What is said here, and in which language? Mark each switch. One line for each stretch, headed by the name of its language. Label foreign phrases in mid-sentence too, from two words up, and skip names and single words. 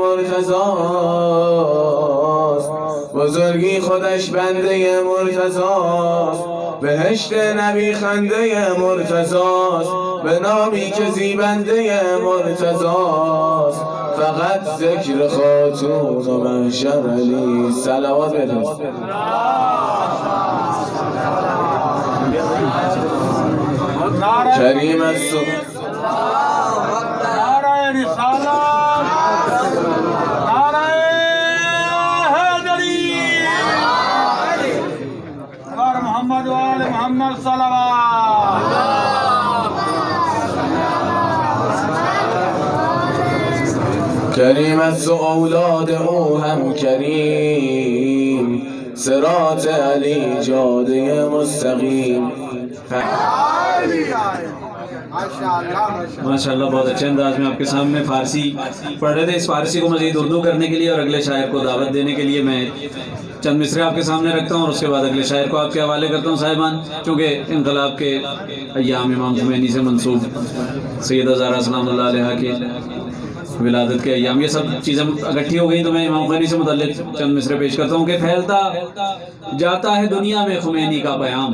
Persian: مرتضاست، بزرگی خودش بنده مرتضاست، بهشت نبی خنده مرتضاست، به نامی که زیبنده مرتضاست، فقط ذکر خاتون و محشر علی. صلوات بفرست. کریم الصبح
Urdu: نعرہ رسالت، نعرہ حیدری، اور محمد و آل محمد صلوات.
Persian: کریم است و اولاد او هم کریم، صراط علی جاده مستقیم.
Urdu: ماشاءاللہ بہت اچھے انداز میں آپ کے سامنے فارسی پڑھ رہے تھے. اس فارسی کو مزید اردو کرنے کے لیے اور اگلے شاعر کو دعوت دینے کے لیے میں چند مصرے آپ کے سامنے رکھتا ہوں اور اس کے بعد اگلے شاعر کو آپ کے حوالے کرتا ہوں. صاحبان، چونکہ انقلاب کے ایام امام خمینی سے منسوب سیدہ زہرا سلام اللہ علیہ کی ولادت کے ایام، یہ سب چیزیں اکٹھی ہو گئی تو میں امام خمینی سے متعلق چند مصرے پیش کرتا ہوں کہ پھیلتا جاتا ہے دنیا میں خمینی کا پیام.